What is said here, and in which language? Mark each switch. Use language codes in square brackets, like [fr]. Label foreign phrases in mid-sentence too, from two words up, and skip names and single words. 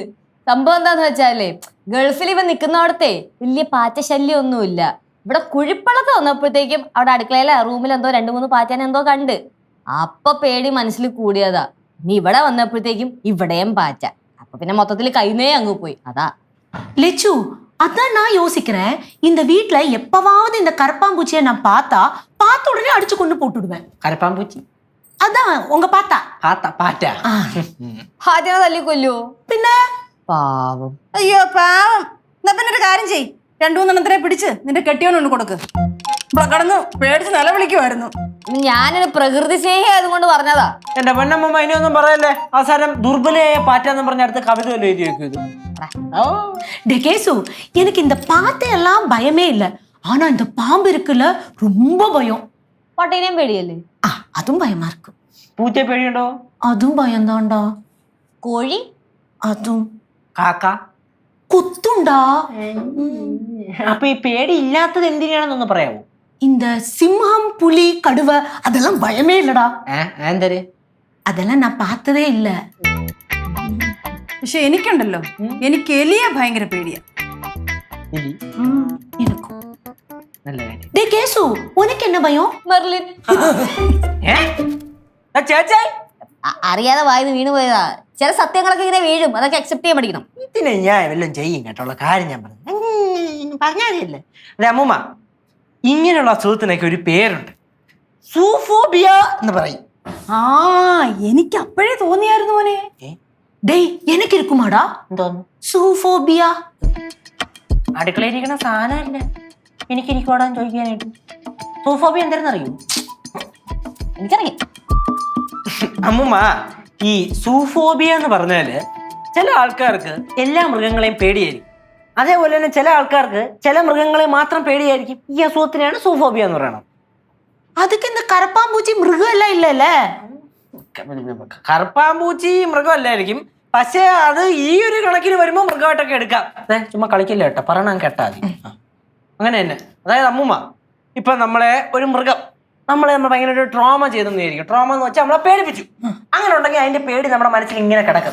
[ml] സംഭവം എന്താന്ന് വെച്ചാലേ, ഗൾഫിൽ ഇവൻ നിൽക്കുന്നിടത്തെ വലിയ പാറ്റ ശല്യം ഒന്നുമില്ല. ഇവിടെ കുഴിപ്പള്ളത്ത് വന്നപ്പോഴത്തേക്കും അവിടെ അടുക്കളയിലെ റൂമിൽ എന്തോ 2-3 പാറ്റേനെ എന്തോ കണ്ട്. അപ്പൊ പേടി മനസ്സിൽ കൂടിയതാ. നീ ഇവിടെ വന്നപ്പോഴത്തേക്കും ഇവിടെയും പാറ്റ. അപ്പൊ പിന്നെ മൊത്തത്തിൽ കൈനേ അങ്ങ് പോയി. അതാ [ta] லெச்சு அதான் நான் யோசிக்கிறேன். இந்த வீட்ல எப்பவாவது இந்த கரப்பாம்பூச்சியை நான் பார்த்த உடனே அடிச்சு கொண்டு போட்டுடுவேன். [ml] കരപ്പാമ്പൂച്ചി [ta] அதான் உங்க பார்த்தா [ml] പാറ്റ പാറ്റനെ തല്ലിക്കൊല്ലോ. പിന്നെ പാവം. അയ്യോ പാവം. എന്നാ പിന്നെ ഒരു കാര്യം ചെയ്, 2-3 പിടിച്ച് നിന്റെ കെട്ടിയോനൊന്ന് കൊടുക്ക്. ഇവിടെ കിടന്ന് പേടിച്ച് നിലവിളിക്കുമായിരുന്നു. ഞാനൊരു പ്രകൃതി സ്നേഹി ആയതുകൊണ്ട് പറഞ്ഞതാ. എന്റെ പൊന്നമ്മ ഇനിയൊന്നും പറയല്ലേ. അവസാനം ദുർബലയായ പാറ്റെന്ന് പറഞ്ഞ അടുത്ത് കവിത വല്ല എഴുതി വെക്കും ഇത്. [ta] டெகேசு எனக்கு இந்த பாத்தையெல்லாம் பயமே இல்ல. ஆனா இந்த பாம்பு இருக்குல்ல ரொம்ப பயம். [ml] പട്ടീനെയും പേടിയല്ലേ? [ta] அதுவும் பயமா இருக்கு. [ml] പൂച്ചയെ പേടിയുണ്ടോ? [ta] அதுவும் பயம்தான்டா. [ml] കോഴി? [ta] அதுவும் [ml] കാക്ക? [ta] குத்துண்டா. [ml] അപ്പൊ ഈ പേടി ഇല്ലാത്തത് എന്തിനാണെന്നൊന്ന് പറയാമോ? [ta] இந்த சிம்ஹம் புலி கடுவை அதெல்லாம் பயமே இல்லடா. [ml] എന്തര്? [ta] அதெல்லாம் நான் பார்த்ததே இல்ல. [ml] പക്ഷെ എനിക്കുണ്ടല്ലോ, എനിക്ക് എലിയെ ഭയങ്കര പേടിയാ. എലി? [ta] எனக்கும். [ml] നല്ല കാര്യം. [ta] டே கேசு உனக்கு என்ன பயம்? [ml] മെർലിൻ. ചേച്ചേ അറിയാതെ വായിന്ന് വീണ് പോയതാ. ചില സത്യങ്ങളൊക്കെ ഇങ്ങനെ വീഴും, അതൊക്കെ അക്സെപ്റ്റ് ചെയ്യാൻ പഠിക്കണം. ഇതിനെ ഞാൻ വല്ലതും ചെയ്യും കേട്ടോള്ള കാര്യം ഞാൻ പറഞ്ഞു പറഞ്ഞാലേ. അതെ അമ്മൂമ്മ, ഇങ്ങനെയുള്ള അസുഖത്തിനൊക്കെ ഒരു പേരുണ്ട്, സൂഫോബിയ എന്ന് പറയും. ആ എനിക്ക് അപ്പോഴേ തോന്നിയായിരുന്നു മോനെ. [ta] டேய் எனக்கு இருக்குமாடா [ml] എന്തോന്നു? സൂഫോബിയ. അടുക്കളയിൽ ഇരിക്കണ സാധനമല്ല എനിക്കിരിക്കോടാന്ന് ചോദിക്കാനായിട്ട്. സൂഫോബിയ എന്തായിരുന്നു അറിയൂ? എനിക്കറിയാം. അമ്മുമ്മ, ഈ സൂഫോബിയ എന്ന് പറഞ്ഞാല് ചില ആൾക്കാർക്ക് എല്ലാ മൃഗങ്ങളെയും പേടിയായിരിക്കും. അതേപോലെ തന്നെ ചില ആൾക്കാർക്ക് ചില മൃഗങ്ങളെ മാത്രം പേടിയായിരിക്കും. ഈ അസുഖത്തിനാണ് സൂഫോബിയ എന്ന് പറയുന്നത്. [ta] அதுக்கு இந்த கரப்பாம்பூச்சி மிருகம் எல்லாம் இல்லல்ல. [ml] കറുപ്പാമ്പൂച്ചി മൃഗമല്ലായിരിക്കും, പക്ഷേ അത് ഈ ഒരു കണക്കിന് വരുമ്പോൾ മൃഗമായിട്ടൊക്കെ എടുക്കാം. ചുമ്മാ കളിക്കില്ല കേട്ടോ, പറയണം കേട്ടാ മതി. അങ്ങനെ തന്നെ. അതായത് അമ്മുമ്മ, ഇപ്പൊ നമ്മളെ ഒരു മൃഗം നമ്മൾ ഭയങ്കര ഒരു ട്രോമ ചെയ്തെന്നായിരിക്കും. ട്രോമ എന്ന് വെച്ചാൽ നമ്മളെ പേടിപ്പിച്ചു. അങ്ങനെ ഉണ്ടെങ്കിൽ അതിന്റെ പേടി നമ്മുടെ മനസ്സിൽ ഇങ്ങനെ കിടക്കും.